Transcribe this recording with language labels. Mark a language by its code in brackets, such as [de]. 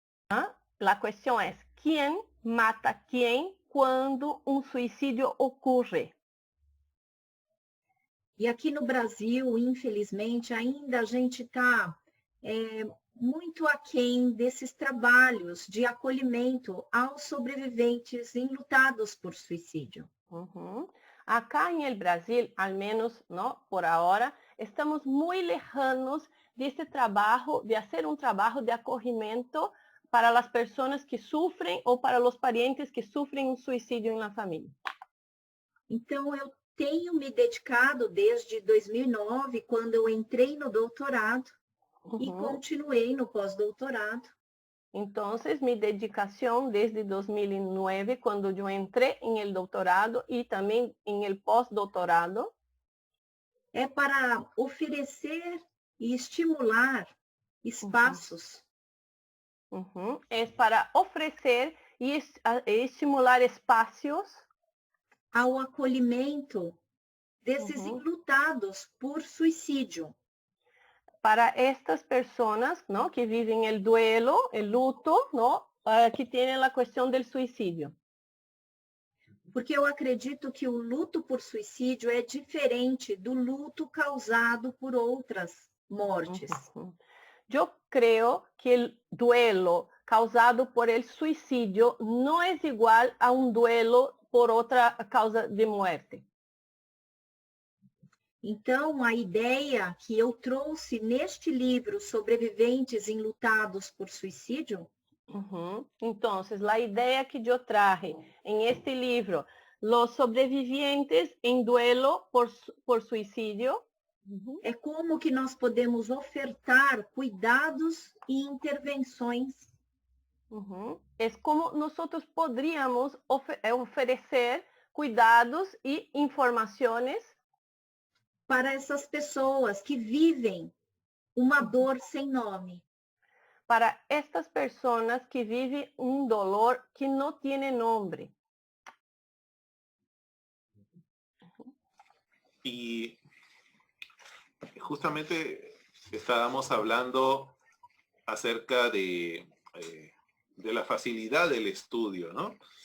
[pt] A questão é, quem mata quem quando um suicídio ocorre? E aqui no Brasil, infelizmente, ainda a gente está muito aquém desses trabalhos de acolhimento aos sobreviventes enlutados por suicídio. [es] Acá en el Brasil, al menos, ¿no? Por ahora, estamos muy lejanos de ese trabajo, de hacer un trabajo de acogimiento para las personas que sufren o para los parientes que sufren un suicidio en la familia. [pt] Então, eu tenho me dedicado desde 2009, quando eu entrei no doutorado, e continuei no pós-doutorado. [es] Entonces, mi dedicación desde 2009, cuando yo entré en el doutorado y también en el postdoctorado, [pt] é para oferecer e estimular espaços. [es] Es para ofrecer y estimular espacios [pt] ao acolhimento desses enlutados por suicídio. [es] Para estas personas, ¿no? Que viven el duelo, el luto, ¿no? Que tienen la cuestión del suicidio. [pt] Porque eu acredito que o luto por suicídio é diferente do luto causado por outras mortes. [es] Yo creo que el duelo causado por el suicidio no es igual a un duelo por outra causa de muerte. [pt] Então, a ideia que eu trouxe neste livro, Sobreviventes Enlutados por Suicídio, [es] Entonces, la idea que yo traje en este libro, Los sobrevivientes en duelo por suicidio, [pt] é como que nós podemos ofertar cuidados e intervenções. [es] Es como nosotros podríamos oferecer cuidados y informaciones [pt] para essas pessoas que vivem uma dor sem nome. [es] Para estas personas que viven un dolor que no tiene nombre. Y justamente estábamos hablando acerca de la facilidad del estudio, ¿no?